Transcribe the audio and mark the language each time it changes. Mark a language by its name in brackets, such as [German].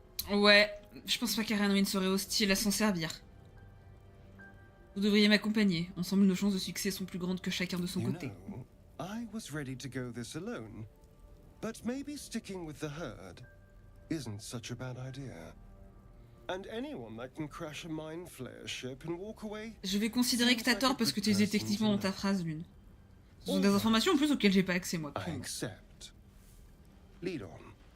[French] Ouais, je pense pas qu'Aranwin serait hostile à s'en servir. Vous devriez m'accompagner. Ensemble, nos chances de succès sont plus grandes que chacun de son côté. [English] know, I was ready to go this alone, but maybe sticking with the herd isn't such a bad idea. And anyone that can crash a mind flayer ship and walk away. [French] Je vais considérer que t'as tort parce que tu les as techniquement dans ta phrase, Lune. Ce sont des informations en plus auxquelles j'ai pas accès, moi. [English] I accept. Lead on.